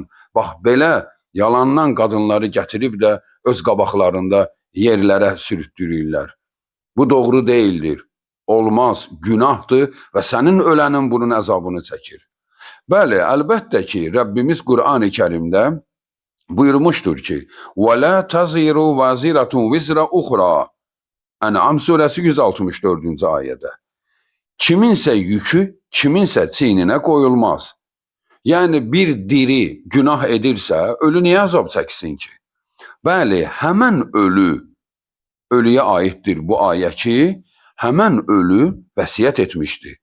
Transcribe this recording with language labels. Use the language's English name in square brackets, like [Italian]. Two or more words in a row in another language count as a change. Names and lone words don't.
[Azerbaijani] Bax, belə yalandan qadınları gətirib də öz qabaqlarında yerlərə sürütdürürlər. Bu doğru deyildir. Olmaz, günahdır və sənin ölənin bunun əzabını çəkir. Bəli, əlbəttə ki, Rəbbimiz Qur'an-ı Kərimdə buyurmuşdur ki, [Arabic] وَلَا تَزِرُ وَزِرَةٌ وِزْرَ اُخْرَى. [Azerbaijani] Ən'am surəsi 164-cü ayədə. Kiminsə yükü, kiminsə çiyninə qoyulmaz. Yəni, bir diri günah edirsə, ölü niyə əzab çəksin ki? Bəli, həmən ölüyə aiddir bu ayə ki, həmən ölü vəsiyyət etmişdi.